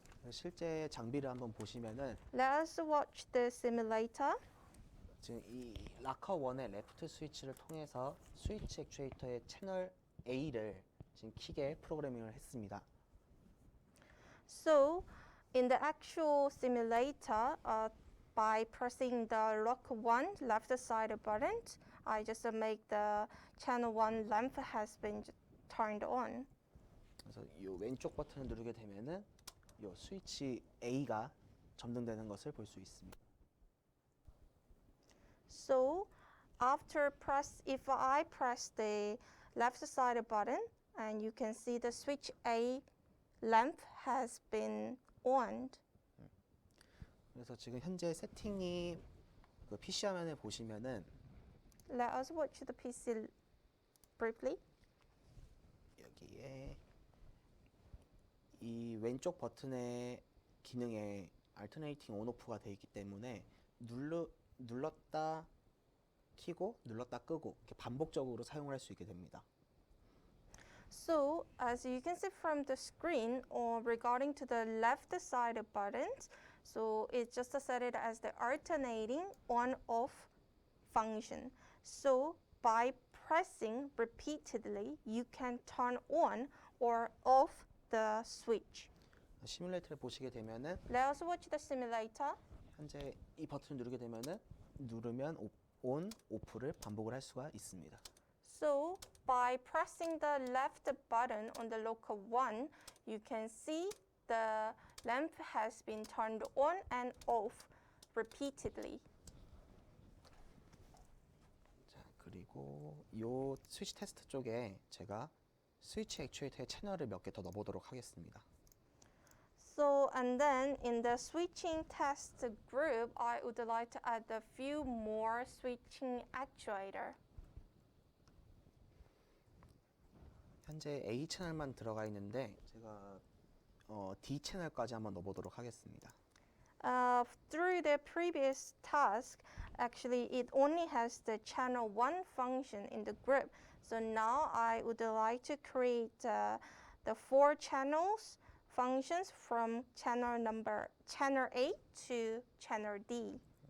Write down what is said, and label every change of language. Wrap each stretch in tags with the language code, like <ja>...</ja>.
<ko>실제 장비를 한번 보시면은</ko> <en>Let us watch the simulator.</en> <ko>지금 이 락커 1의 레프트 스위치를 통해서 스위치 액추에이터의 채널 A를 지금 킥에 프로그래밍을 했습니다.</ko> <en>So, in the actual simulator, by pressing the lock 1 left side button, I just make the channel 1 lamp has been turned on.</en> <ko>그래서 이 왼쪽 버튼을 누르게 되면은 이 스위치 A가 점등되는 것을 볼 수 있습니다.</ko> <en>So, if I press the left side button, and you can see the switch A lamp has been on.</en> <ko>그래서 지금 현재 세팅이 그 PC 화면에 보시면은</ko> <en>Let us watch the PC briefly.</en> <ko>여기에 이 왼쪽 버튼의 기능에</ko> <en>Alternating On/Off</en> <ko>가 되어 있기 때문에 눌렀다 켜고 눌렀다 끄고 이렇게 반복적으로 사용을 할 수 있게 됩니다.</ko> <en>So, as you can see from the screen, regarding to the left side buttons, so it's just set it as the alternating on-off function. So, by pressing repeatedly, you can turn on or off the switch.</en> <ko>시뮬레이터를 보시게 되면은</ko> <en>Let us watch the simulator.</en> <ko>현재 이 버튼을 누르게 되면은 누르면 온, 오프를 반복을 할 수가 있습니다.</ko> <en>So, by pressing the left button on the local 1, you can see the lamp has been turned on and off repeatedly.</en> <ko>그리고 요 스위치 테스트 쪽에 제가 스위치 액추에이터의 채널을 몇 개 더 넣어보도록 하겠습니다.</ko> <en>So, and then in the switching test group, I would like to add a few more switching actuator.</en> <ko>현재 A 채널만 들어가 있는데 제가 D 채널까지 한번 넣어보도록 하겠습니다.</ko> <en>Through the previous task, actually it only has the channel 1 function in the group. So now I would like to create the 4 channels functions from channel A to channel D.</en>